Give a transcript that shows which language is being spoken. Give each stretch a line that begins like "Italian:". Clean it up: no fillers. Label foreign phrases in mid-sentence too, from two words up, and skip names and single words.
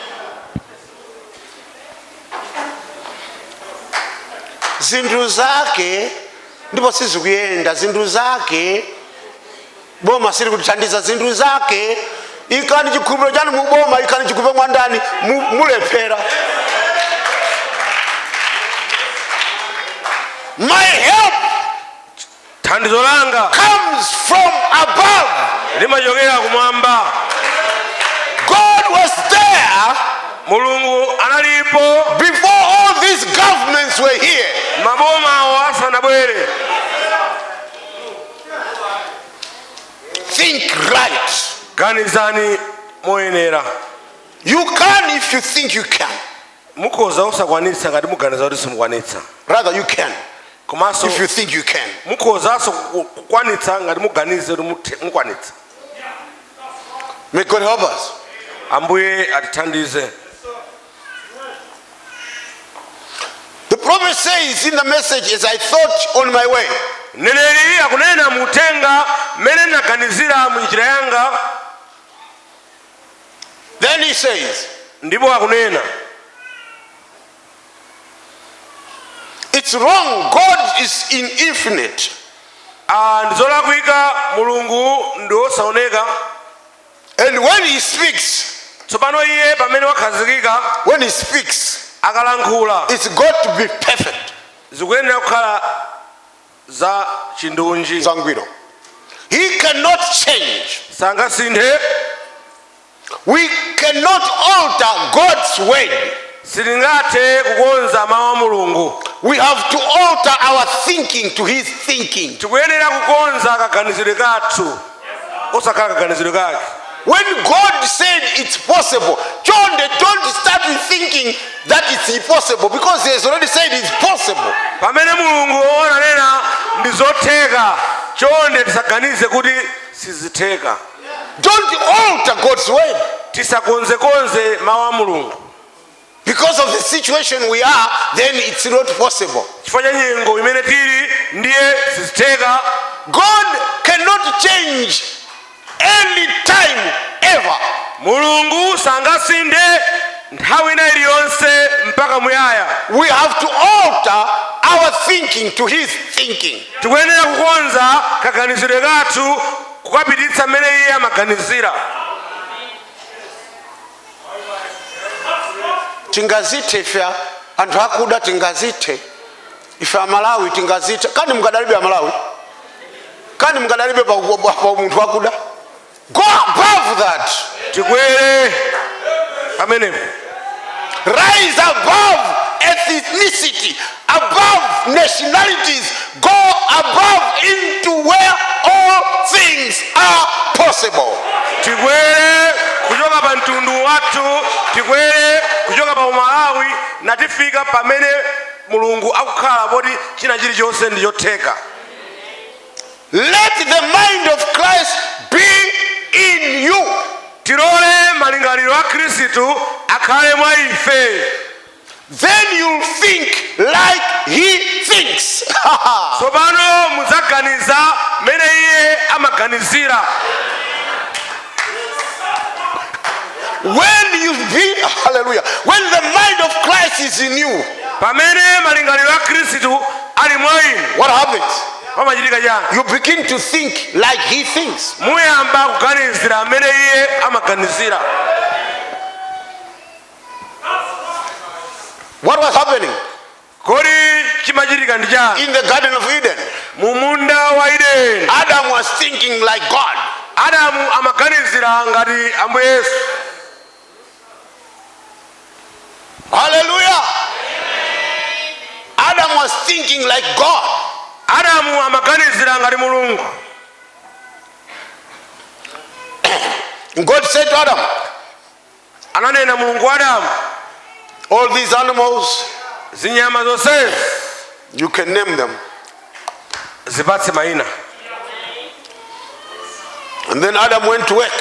Nyanja: Zinthu zake ndipo sizikuyenda. Zinthu zake boma siri kutithandiza. Zinthu zake ikani chikhulupiriro chanu muboma ikani chikupe mwandani mulephera.
English: My help
Nyanja: Thandizo langa
English: comes from above.
Nyanja: limachokera kumwamba.
English: God was there
Nyanja: Mulungu analipo
English: before all these governments were here.
Nyanja: maboma awo asanabwere.
English: Think right.
Nyanja: Ganizani moyenera.
English: You can if you think you can.
Nyanja: Mukhoza usakwanitsa ngati muganiza kuti simukwanitsa.
English: Rather you can
Nyanja: Komanso
English: if you think you can.
Nyanja: mukhozanso kukwanitsa ngati muganize kuti mukwanitsa.
English: May God help us.
Nyanja: Ambuye atithandize.
English: The prophet says in the message, as I thought on my way.
Nyanja: Mneneri akunena mutenga mmene naganizira munjira yanga.
English: Then he says,
Nyanja: Ndipo akunena
English: it's wrong. God is infinite.
Nyanja: ndizolakwika Mulungu ndi osaoneka.
English: And when he speaks,
Nyanja: Tsopano iye pamene wakhazikika,
English: when he speaks,
Nyanja: akalankhula it's got to be perfect. zikuyenera kukhala za chindunji. Zangwiro.
English: He cannot change.
Nyanja: Sangasinthe.
English: We cannot alter God's word.
Nyanja: Sitingathe kukonza mawu a Mulungu.
English: We have to alter our thinking to his thinking.
Nyanja: Tikuyenera kukonza kaganizidwe kathu osakhala kaganizidwe kake.
English: When God said it's possible, John, they don't start with thinking that it's impossible because he has already said it's possible.
Nyanja: Pamene Mulungu ananena ndi zotheka, chonde tisaganize kuti sizitheka.
English: Don't alter God's word.
Nyanja: Tisakonzekonze mawu a Mulungu.
English: Because of the situation we are, then it's not possible.
Nyanja: Chifukwa cha nyengo imene tili ndiye sizitheka.
English: God cannot change any time ever.
Nyanja: Mulungu sangasinde nthawi ina iliyonse mpaka muyaya.
English: We have to alter our thinking to his thinking.
Nyanja: Tikuyenera kukonza kaganizidwe kathu kukapititsa mmene iye amaganizira. Tingazite ife anthu akuda tingazite. Ife Amalawi tingazite. Kani mukadalibe Amalawi? Kani mukadalibe pa munthu akuda?
English: Go above that.
Nyanja: Tikwere. Amen.
English: Rise above ethnicity, above nationalities, go above into where all things are possible.
Nyanja: Tikwere kuchoka pa mtundu wathu, tikwere kuchoka pa Umalawi na tifika pamene Mulungu akukhala poti china chilichonse ndi chotheka.
English: Let the mind of Christ be in you.
Nyanja: Tilole malingaliro a Khristu akhale mwa ife.
English: Then you'll think like he thinks.
Nyanja: Tsopano mudzaganiza mmene iye amaganizira.
English: When you be, hallelujah, when the mind of Christ is in you,
Nyanja: pamene malingaliro a Khristu ali mwa inu,
English: what happens?
Nyanja: pamachitika chani?
English: You begin to think like he thinks.
Nyanja: Muyamba kuganizira mmene iye amaganizira.
English: What was happening
Nyanja: Kodi chimachitika ndi chani?
English: in the Garden of Eden?
Nyanja: Mu munda wa Edeni,
English: Adam was thinking like God.
Nyanja: Adamu amaganizira ngati Ambuye Yesu.
English: Hallelujah. Adam was thinking like God.
Nyanja: Adamu amaganizira ngati Mulungu.
English: God said to Adam,
Nyanja: Ananena Mulungu wa Adamu,
English: all these animals,
Nyanja: zinyama zonse
English: you can name them.
Nyanja: zipatse mayina.
English: And then Adam went to work.